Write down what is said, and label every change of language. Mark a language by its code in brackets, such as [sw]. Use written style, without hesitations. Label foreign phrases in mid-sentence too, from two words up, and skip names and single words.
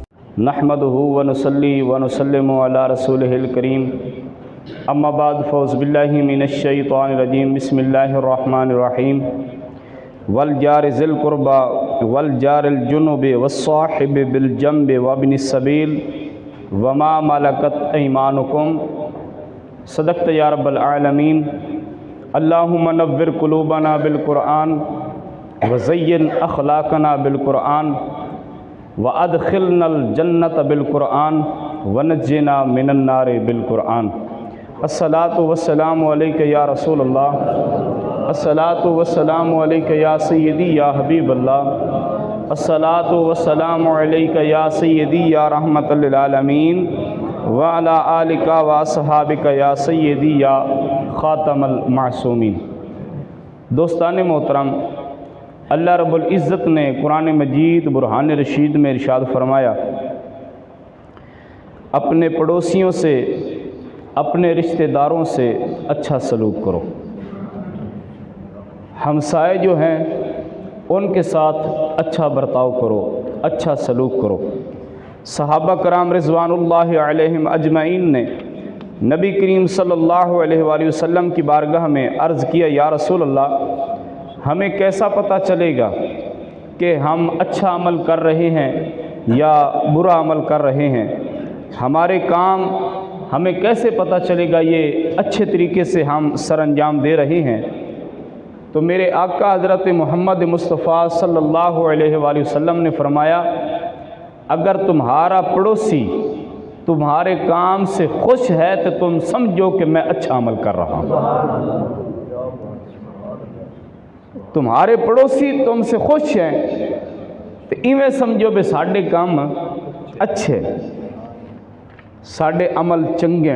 [ar] نحمده ونصلي ونسلم على رسوله الكريم. أما بعد فعوذ بالله من الشيطان الرجيم. بسم الله الرحمن الرحيم. والجار ذي القربى والجار الجنب والصاحب بالجنب وابن السبيل وما ملكت أيمانكم. صدقت يا رب العالمين اللهم نور قلوبنا بالقرآن وزين أخلاقنا بالقرآن وأدخلنا الجنة بالقرآن ونجنا من النار بالقرآن. الصلاة والسلام عليك يا رسول الله. الصلاة والسلام عليك يا سيدي يا حبيب الله. الصلاة والسلام عليك يا سيدي يا رحمة للعالمين وعلى آلك وأصحابك يا سيدي يا خاتم المعصومين. [ur] دوستان محترم، اللہ رب العزت نے قرآن مجید برہان رشید میں ارشاد فرمایا، اپنے پڑوسیوں سے، اپنے رشتہ داروں سے اچھا سلوک کرو. ہمسائے جو ہیں ان کے ساتھ اچھا برتاؤ کرو، اچھا سلوک کرو. صحابہ کرام [ar] رضوان الله عليهم أجمعين [ur] نے نبی کریم [ar] صلى الله عليه وسلم [ur] کی بارگاہ میں عرض کیا, [ar] يا رسول الله, [ur] ، ہمیں کیسا پتا چلے گا کہ ہم اچھا عمل کر رہے ہیں یا برا عمل کر رہے ہیں? ہمارے کام ہمیں کیسے پتا چلے گا یہ اچھے طریقے سے ہم سرانجام دے رہے ہیں? تو میرے آقا حضرت محمد مصطفیٰ [ar] صلى الله عليه وسلم [ur] نے فرمایا، اگر تمہارا پڑوسی تمہارے کام سے خوش ہے تو تم سمجھو کہ میں اچھا عمل کر رہا ہوں. تمہارے پڑوسی تم سے خوش ہیں تو [pa] ایویں سمجھو بھی ساڈے کم اچھے، ساڈے عمل چنگے.